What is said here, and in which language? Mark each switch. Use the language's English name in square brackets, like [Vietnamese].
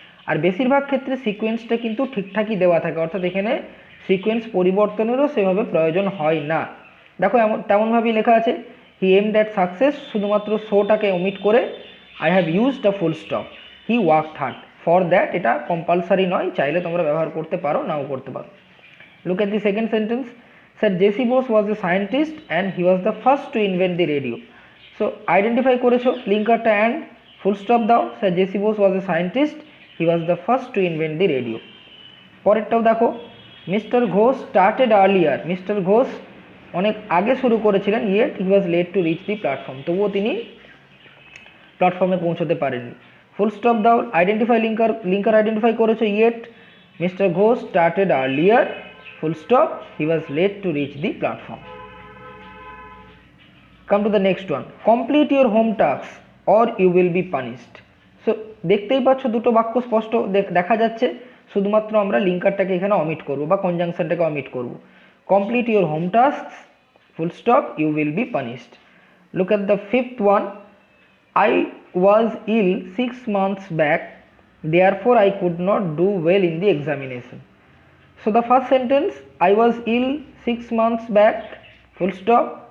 [Bangla] আর বেশিরভাগ ক্ষেত্রে সিকোয়েন্সটা কিন্তু ঠিকঠাকই দেওয়া থাকে, অর্থাৎ এখানে সিকোয়েন্স পরিবর্তনেরও সেভাবে প্রয়োজন হয় না। দেখো তেমনভাবেই লেখা আছে [English] he aimed at success, [Bangla] শুধুমাত্র শোটাকে ওমিট করে [English] I have used a full stop, he worked hard. For that [Bangla] এটা কম্পালসারি নয়, চাইলে তোমরা ব্যবহার করতে পারো, নাও করতে পারো। [English] Look at the second sentence. Sir J.C. Bose was a scientist and he was the first to invent the radio. So identify [Bangla] করেছো লিঙ্কারটা অ্যান্ড ফুল স্টপ দাও, [English] Sir J C Bose was a scientist, he was the first to invent the radio. পরেরটাও দেখো, mister Ghosh started earlier, [Bangla] mister Ghosh অনেক আগে শুরু করেছিলেন, [English] yet he was late to reach the platform, [Bangla] তবুও তিনি প্ল্যাটফর্মে পৌঁছতে পারেননি। ফুল স্টপ দাও, আইডেন্টিফাই লিঙ্কার আইডেন্টিফাই করেছো, [English] Yet mister Ghosh started earlier, full stop, he was late to reach the platform. Come to the next one. Complete your home tasks or you will be punished. [Bangla] So দেখতেই পাচ্ছ দুটো বাক্য স্পষ্ট দেখা যাচ্ছে, শুধুমাত্র আমরা লিঙ্কারটাকে এখানে অমিট করব বা কনজাংশনটাকে অমিট করব। [English] Complete your home tasks, full stop, you will be punished. Look at the fifth one. I was ill 6 months back, therefore I could not do well in the examination. So the first sentence, I was ill 6 months back, full stop.